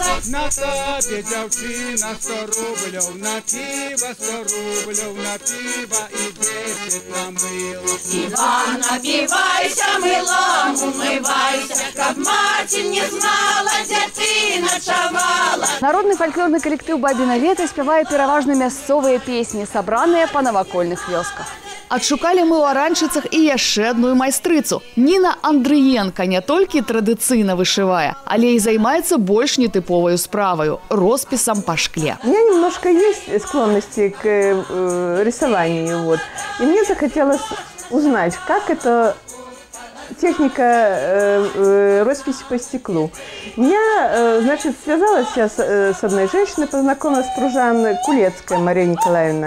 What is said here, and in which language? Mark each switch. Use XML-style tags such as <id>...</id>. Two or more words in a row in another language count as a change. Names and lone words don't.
<uk>На тобі, дівчина, 100 рублів на пиво, 100 рублів на пиво і 10 на мило. Іван, напивайся, милом умивайся, каб матір не знала, де ти ночувала.</uk> <be>Народны фальклорны калектыў «Бабіна лета» спявае пераважна мясцовыя песні, сабраныя па навакольных вёсках. Адшукалі мы ў Аранчыцах і яшчэ адную майстрыцу. Ніна Андрыенка не толькі традыцыйна вышывае, але і займаецца больш нетыповаю справаю – роспісам па шкле.</be> <ru>У меня немножко есть склонности к рисованию. Вот. И мне захотелось узнать, как это техника росписи по стеклу. Я, значит, связалась сейчас с одной женщиной, познакомилась с Пружан Кулецкая Мария Николаевна.</ru>